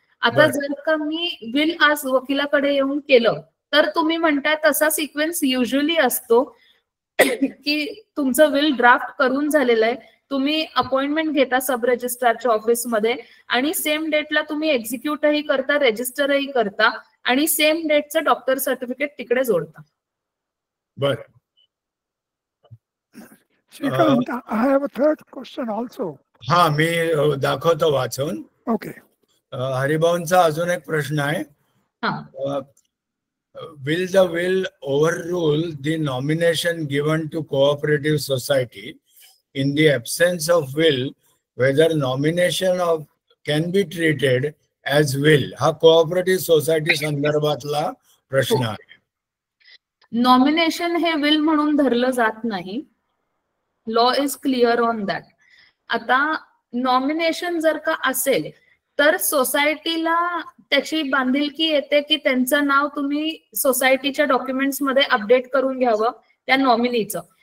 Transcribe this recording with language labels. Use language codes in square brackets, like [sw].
[mr] आता जर का मी विल आज वकिलाकडे येऊन केलं तर तुम्ही म्हणताय तसा सिक्वेन्स युजली असतो की तुमचं विल ड्राफ्ट करून झालेलं आहे, तुम्ही अपॉइंटमेंट घेता सब रजिस्ट्रारच्या ऑफिसमध्ये आणि सेम डेटला तुम्ही एक्झिक्यूटही करता, रजिस्टरही करता आणि सेम डेटचं डॉक्टर सर्टिफिकेट तिकडे जोडता. बर. [en] Shrikant, I have a third question also. [mr] हा, मी दाखवतो वाचून. [en] Okay. [mr] हरिभाऊंचा अजून एक प्रश्न आहे. [en] Will the will overrule the nomination given to cooperative society? In the absence of will, whether nomination of can be treated as will? [mr] हा cooperative society संदर्भातला प्रश्न आहे. नॉमिनेशन हे विल म्हणून धरलं जात नाही. [en] Law is clear on that. [mr] आता नॉमिनेशन जर का असेल तर सोसायटीला त्याची बांधिलकी येते की त्यांचं नाव तुम्ही सोसायटीच्या डॉक्युमेंट्स मध्ये अपडेट करून घ्यावं त्या नॉमिनीचं.